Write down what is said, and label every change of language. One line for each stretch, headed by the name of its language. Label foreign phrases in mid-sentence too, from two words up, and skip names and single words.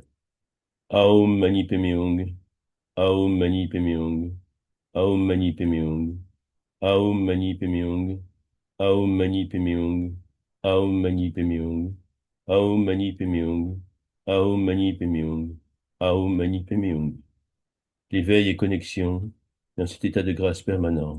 Sanskrit: Aum Mani Padme Hum, Aum Mani Padme Hum, Aum Mani Padme Hum, Aum Mani Padme Hum, Aum Mani Padme Hum, Aum Mani Padme Hum, Aum Mani Padme Hum, Aum Mani Padme Hum, Aum Mani Padme Hum.
French: L'éveil et connexion dans cet état de grâce permanent.